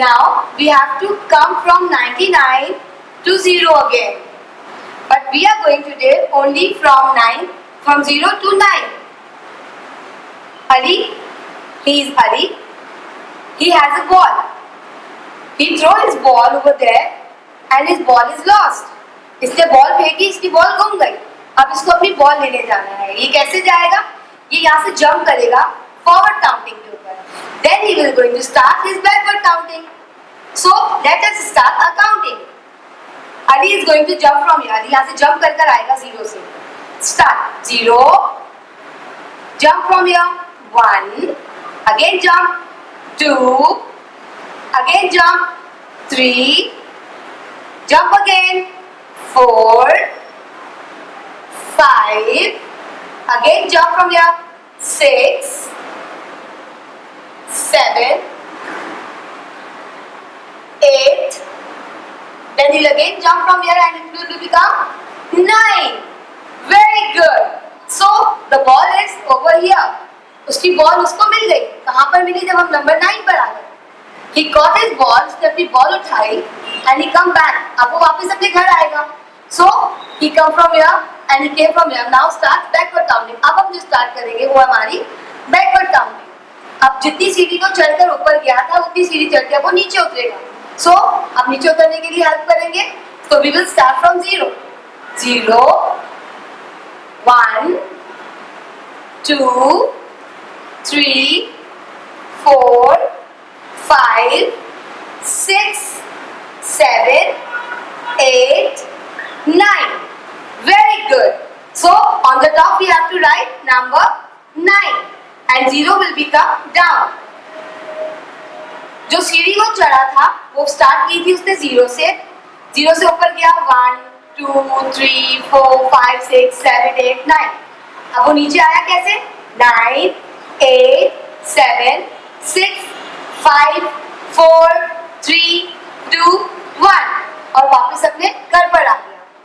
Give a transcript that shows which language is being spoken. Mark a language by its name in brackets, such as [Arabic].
[English] Now we have to come from 99 to 0 again. But we are going to do only from 0 to 9. Ali, he is Ali. He has a ball. He throw his ball over there and his ball is lost. [Hindi] इसने ball फेंकी, इसकी ball गुम गई. अब इसको अपनी ball लेने जाना है. ये कैसे जाएगा? ये यहाँ से जंप करेगा फॉरवर्ड काउंटिंग के ऊपर. [English] Then he will going to start his backward counting. So let us start our counting. Ali is going to jump from here. [Hindi] Ali यहाँ से jump कर आएगा 0 से. [English] Start 0. Jump from here. 1. Again jump. 2. Again jump. 3. Jump again. 4. 5. Again jump from here. 6. 7. 8. Then he'll again jump from here and it will become 9. Very good. So the ball is over here. [Hindi] उसकी ball उसको मिल गई. कहाँ पर मिली? जब हम number 9 पर आ गए. [English] He caught his ball. [Hindi] उसने अपनी बॉल उठाई [English] and he come back. [Hindi] अब वो वापस अपने घर आएगा. [English] So he come from here and he came from here. Now start backward counting. [Hindi] अब हम जो start करेंगे वो हमारी backward counting. अब जितनी सीढ़ी को चढ़कर ऊपर गया था उतनी सीढ़ी चढ़कर वो नीचे उतरेगा. So अब नीचे उतरने के लिए हेल्प करेंगे. [English] So we will start from 0. 0, 1, 2, 3, 4, 5, 6, 7, 8, 9. Very good. So on the top we have to write number 9 and 0 will become down. [Hindi] जो सीढ़ी को चढ़ा था वो स्टार्ट की थी उसने 0 से ऊपर गया 1, 2, 3, 4, 5, 6, 7, 8, 9. अब वो नीचे आया कैसे? 9, 8, 7, 6, 5, 4, 3, 2, 1 और वापस अपने घर पर आ गया.